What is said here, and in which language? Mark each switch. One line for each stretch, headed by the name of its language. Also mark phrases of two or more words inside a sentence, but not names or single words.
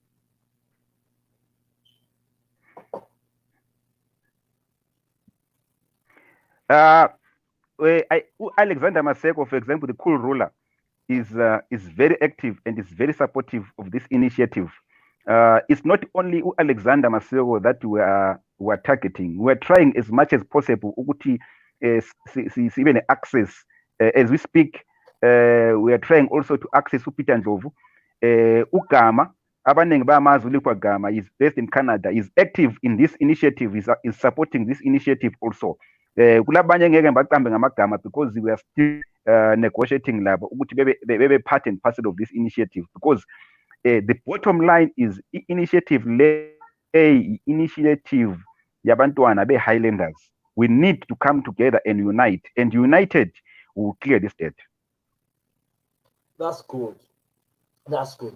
English: Alexander Maseko, for example, the cool ruler, is very active and is very supportive of this initiative. It's not only Alexander Maseko that we are targeting. We are trying as much as possible ukuthi even access as we speak. We are trying also to access uPeter Ndlovu.
North Ndebele: Ugama, abaningi bamazi uLikwa
English: Gama is based in Canada, is active in this initiative, is supporting this initiative also.
North Ndebele: Kulabanye ngeke ngibaqambe ngamagama
English: because we are still negotiating
North Ndebele: labo ukuthi bebe
English: part and parcel of this initiative, because the bottom line is initiative
North Ndebele: yabantwana be
English: Highlanders. We need to come together and unite, and united we will clear this debt. That's good. That's good.